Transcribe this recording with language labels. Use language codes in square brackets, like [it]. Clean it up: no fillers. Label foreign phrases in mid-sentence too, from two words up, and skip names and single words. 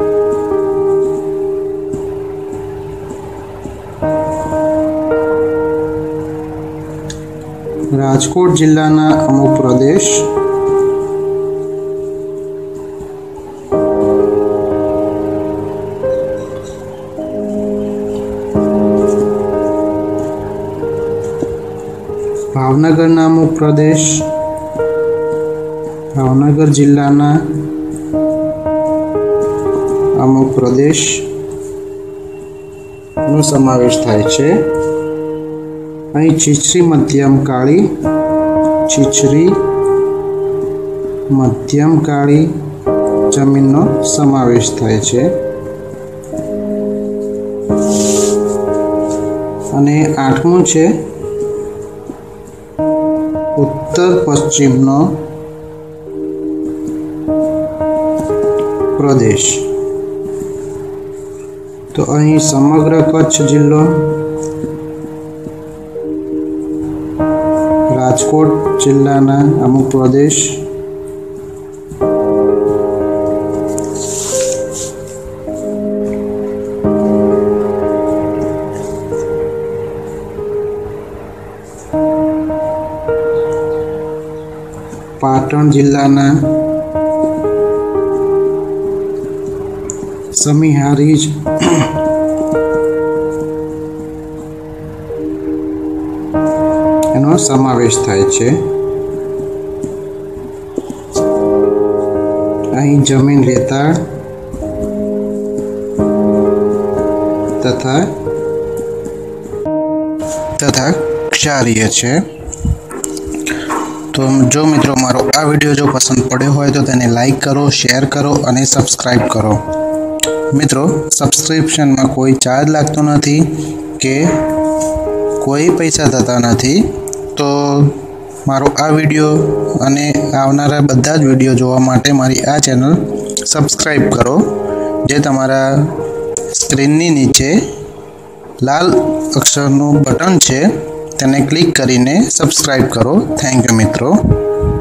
[gu] રાજકોટ જિલ્લાના અમુક પ્રદેશ, ભાવનગરના અમુક પ્રદેશ, ભાવનગર જિલ્લાના અમુક પ્રદેશ નો સમાવેશ થાય છે। અહીં ચીચરી મધ્યમ કાળી, ચીચરી મધ્યમ કાળી જમીનનો સમાવેશ થાય છે। અને આઠમું છે ઉત્તર પશ્ચિમનો પ્રદેશ। તો અહીં સમગ્ર કચ્છ જિલ્લો, રાજકોટ જિલ્લાના અમુક પ્રદેશ, પાટણ જિલ્લાના સમીહારીજ એનો સમાવેશ થાય છે। અહીં જમીન રેતાળ તથા ક્ષારીય છે। તો જો મિત્રો મારો આ વિડિયો જો પસંદ પડે હો તો તેને લાઇક કરો, શેર કરો ઔર સબ્સ્ક્રાઇબ કરો। મિત્રો સબ્સ્ક્રિપ્શન મેં કોઈ ચાર્જ લાગતો નહીં કે કોઈ પૈસા થતા નહીં। તો મારો આ વિડિયો અને આવનારા બધા જ વિડિયો જોવા માટે મારી આ ચેનલ સબ્સ્ક્રાઇબ કરો, જે તમારા સ્ક્રીનની નીચે લાલ અક્ષરનું બટન છે તેને ક્લિક કરીને સબ્સ્ક્રાઇબ કરો। [en] Thank you [gu] मित्रों।